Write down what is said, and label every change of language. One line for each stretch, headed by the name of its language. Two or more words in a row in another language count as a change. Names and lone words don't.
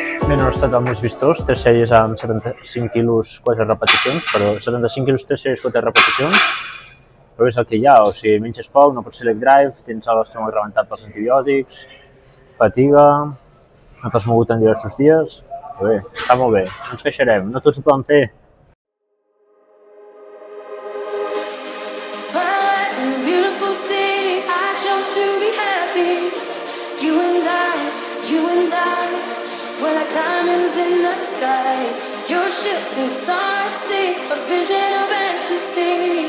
Catalan: Bé, no ha estat el més vistós, 3 sèries amb 75 quilos, 4 repeticions, però 75 quilos, 3 sèries, 4 repeticions, però és el que hi ha, o sigui, menges poc, no pots fer
English: leg drive,
Catalan: tens l'estómac rebentat pels antibiòtics, fatiga, no t'has mogut en diversos dies, però bé, està molt bé, no ens queixarem, no tots ho poden fer.
English: We're like diamonds in the sky. Your ship to stars, see a vision of ecstasy.